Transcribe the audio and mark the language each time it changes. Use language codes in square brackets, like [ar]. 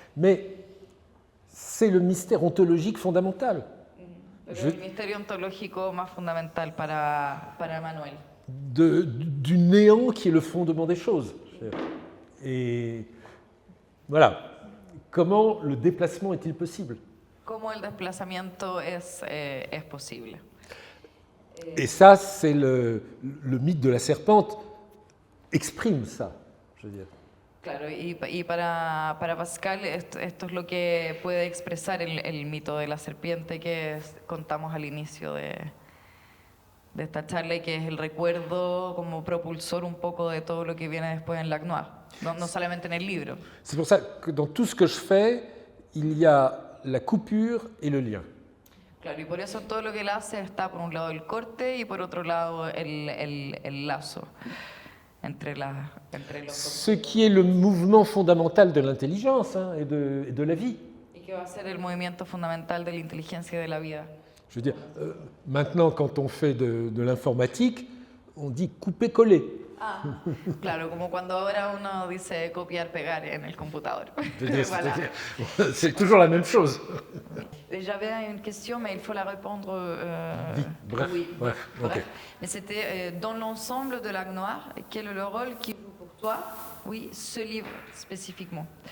[fr] Mais c'est le mystère ontologique fondamental. [es] Pero el misterio ontológico más fundamental para Manuel. [fr] Du néant qui est le fondement des choses. Et voilà. Comment le déplacement est-il possible? [es] ¿Cómo el desplazamiento es posible? [fr] Et ça, c'est le mythe de la serpente exprime ça, je veux dire. [es] Claro, y para Pascal esto es lo que puede expresar el mito de la serpiente que contamos al inicio de esta charla y que es el recuerdo como propulsor un poco de todo lo que viene después en Lacnois, no solamente en el libro. [fr] C'est pour ça que dans tout ce que je fais, il y a la coupure et le lien. [es] Claro, y por eso todo lo que él hace está por un lado el corte y por otro lado el lazo entre los [fr] Ce qui est le mouvement fondamental de l'intelligence et de la vie. [es] y que va a ser el movimiento fundamental de la inteligencia y de la vida. [fr] Je veux dire, maintenant, quand on fait de l'informatique, on dit couper-coller. [es] Ah, claro, como cuando ahora uno dice copiar, pegar en el computador. [fr] Voilà. C'est toujours la même chose. J'avais une question, mais il faut la répondre. Bref, oui, bref, ok. Mais c'était dans l'ensemble de Lacnois, quel est le rôle qui joue pour toi, oui, ce livre spécifiquement.